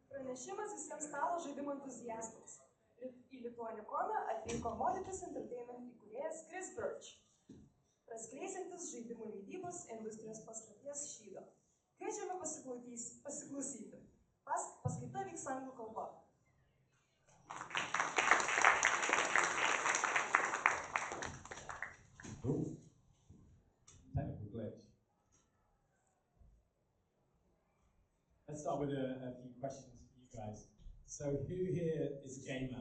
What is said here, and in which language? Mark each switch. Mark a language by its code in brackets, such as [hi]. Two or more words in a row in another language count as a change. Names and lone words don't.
[lt] pranešimas visiems stalo žaidimų entuziastams. Į Lituanikoną atvyko Modiphius Entertainment įkūrėjas Rita Birch, praskleisantis žaidimų leidybos industrijos paslapties šydą. Kviečiame pasiklausyti. Paskaita vyks anglų kalba. [en] Technical glitch. Let's start with a few questions for you guys. So who here is a gamer?